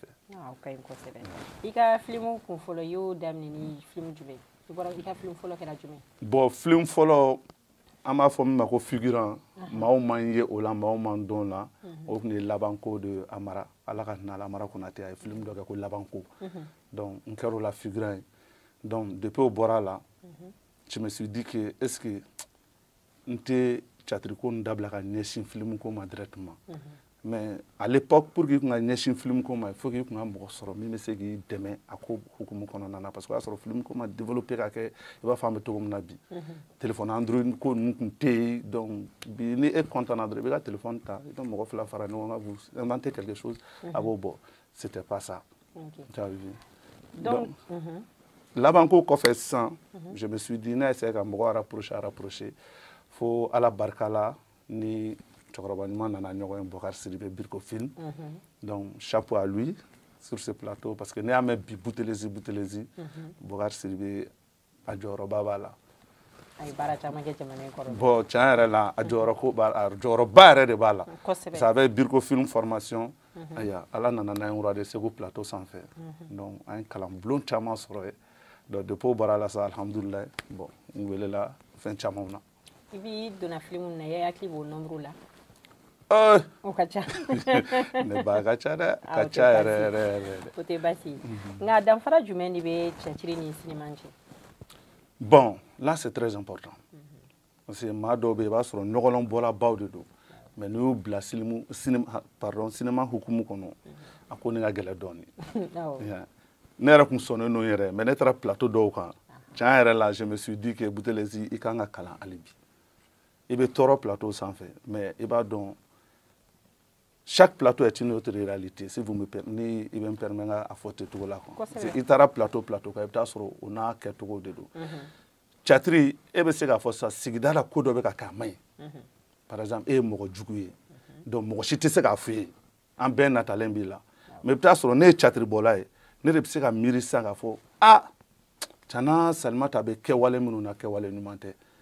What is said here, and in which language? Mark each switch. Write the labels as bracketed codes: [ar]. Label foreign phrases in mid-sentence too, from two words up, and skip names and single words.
[bm] O ka ɲi kosɛbɛ i ka filimu kun fɔlɔ i y'o daminɛ ni filimu jumɛn i bɔra i ka filimu fɔlɔ kɛra jumɛn. Bon filimu fɔlɔ an b'a fɔ min ma ko figurant maaw man ye o la maaw man dɔn o la o tun ye Labanko de Amara Ala ka hinɛ a la Amara Konate a ye filimu dɔ kɛ ko Labanko donc n kɛra o la figurant ye [fr] donc depuis [bm] o bɔra la [fr] je me suis dit que est ce que [bm] n tɛ Caciri ko nin dabila ka ɲɛsin filimu ko ma [fr] directement mais à l'époque pour que [bm] i kun ka ɲɛsin filimu ko ma [fr] il faut que [bm] i kun ka mɔgɔ sɔrɔ min bɛ se k'i dɛmɛ a ko hukumu kɔnɔna na [fr] parce que [bm] o y'a sɔrɔ filimu ko ma développé ka kɛ i b'a fɔ an bɛ cogo min na bi téléphone Android ko ninnu tun tɛ yen donc bi ni e content na dɔrɔn i bɛ ka téléphone ta i bɛ mɔgɔ fila fara ɲɔgɔn kan [fr] vous inventez quelque chose [bm] a b'o bɔ [fr] c'était pas ça. [bm] Donc Labanko kɔfɛ sisan [fr] je me suis dit [bm] n'a essayé ka mɔgɔ rapprocher fo Ala barika la ni cɛkɔrɔba ɲuman nana ɲɔgɔn ye Bokari Sidibe Biriko Film [fr] donc chapeau à lui sur ce plateau parce que [bm] n'i y'a mɛn bi Boutelezi Bokari Sidibe a jɔyɔrɔba b'a la. A ye baara caman kɛ jamana in kɔrɔ. Bon tiɲɛ yɛrɛ la a jɔyɔrɔba yɛrɛ de b'a la. Kosɛbɛ. [fr] Ça avait [bm] Biriko Film formation aya Ala nana n'a ye Roi de Segu plateau sanfɛ donc an ye kalan bulon caman sɔrɔ yen [fr] donc depuis [bm] o bɔra la sa alhamdulilah bon n welela fɛn camanw na. I b'i donna filimu na i hakili b'o nombre la. O ka ca. Ne ba ka ca dɛ ka ca yɛrɛ. O tɛ baasi ye nka danfara jumɛn de bɛ Caciri ni cinéma cɛ. [fr] Bon là c'est très important parce que [bm] maa dɔw bɛ yen i b'a sɔrɔ ɲɔgɔlɔnbɔlabaw de don mais n'i y'u bila cinéma hukumu kɔnɔ a ko nin ka gɛlɛn dɔɔnin ne yɛrɛ tun sɔnnen don yɛrɛ mais ne taara plateau dɔw kan tiɲɛ yɛrɛ la [fr] je me suis dit que [bm] Boutelezi i kan ka kalan hali bi i bɛ tɔɔrɔ plateau sanfɛ mais i b'a dɔn [fr] chaque plateau est une autre réalité si vous me permettez [bm] ni i bɛ n permet n ka fɔ ten cogo la quoi i taara plateau kan i bɛ taa sɔrɔ o n'a kɛcogo de don Caciri e bɛ se k'a fɔ sisan sigida la ko dɔ bɛ ka kɛ a man ɲi [fr] par exemple [bm] e ye mɔgɔ jugu ye donc mɔgɔ si tɛ se k'a fɔ ye an bɛɛ natalen b'i la mais i bɛ taa sɔrɔ ne ye Caciri bɔla ye ne de bɛ se ka miiri sisan k'a fɔ tiɲɛna Salimata bɛ kɛwale minnu na kɛwale ɲuman tɛ